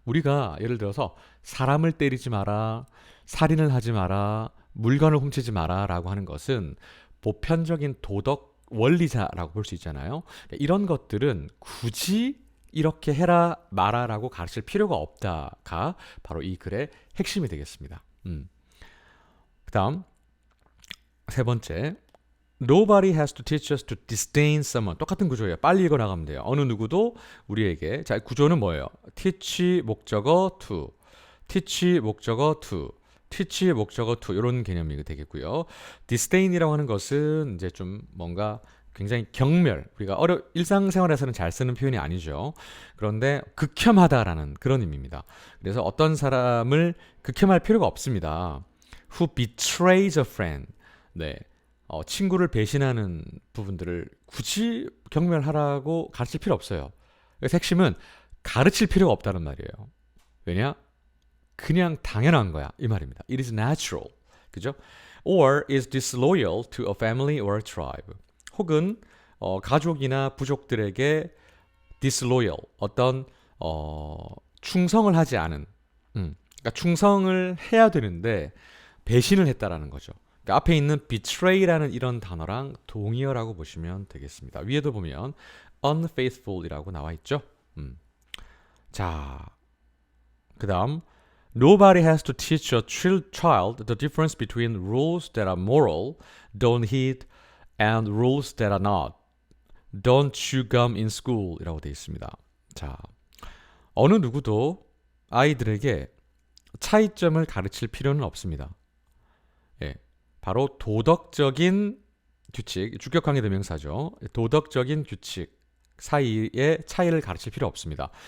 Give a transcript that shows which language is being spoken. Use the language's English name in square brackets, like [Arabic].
[Korean] 우리가 예를 들어서 사람을 때리지 마라, 살인을 하지 마라, 물건을 훔치지 마라라고 하는 것은 보편적인 도덕 원리자라고 볼 수 있잖아요. 이런 것들은 굳이 이렇게 해라 마라라고 가르칠 필요가 없다가 바로 이 글의 핵심이 되겠습니다. 그다음 세 번째. [English] Nobody has to teach us to disdain someone. [Korean] 똑같은 구조예요. 빨리 읽어 나가면 돼요. 어느 누구도 우리에게. 자, 구조는 뭐예요? teach 목적어 to, teach 목적어 to, teach 목적어 to 이런 개념이 되겠고요. disdain이라고 하는 것은 이제 좀 뭔가 굉장히 경멸, 우리가 일상생활에서는 잘 쓰는 표현이 아니죠. 그런데 극혐하다라는 그런 의미입니다. 그래서 어떤 사람을 극혐할 필요가 없습니다. [English] Who betrays a friend. 네. [Korean] 친구를 배신하는 부분들을 굳이 경멸하라고 가르칠 필요 없어요. 그래서 핵심은 가르칠 필요가 없다는 말이에요. 왜냐? 그냥 당연한 거야. 이 말입니다. [English] It is natural. [Korean] 그죠? [English] Or is disloyal to a family or a tribe. [Korean] 혹은 가족이나 부족들에게 disloyal, 어떤 충성을 하지 않은, 그러니까 충성을 해야 되는데 배신을 했다라는 거죠. 그러니까 앞에 있는 betray라는 이런 단어랑 동의어라고 보시면 되겠습니다. 위에도 보면 unfaithful이라고 나와 있죠. 자, 그다음 [English] Nobody has to teach a child the difference between rules that are moral, don't hit, and rules that are not. Don't chew gum in school [Korean] 이라고 되어 있습니다. 자, 어느 누구도 아이들에게 차이점을 가르칠 필요는 없습니다. 예, 바로 도덕적인 규칙, 주격관계 대명사죠. 도덕적인 규칙 사이의 차이를 가르칠 필요 없습니다.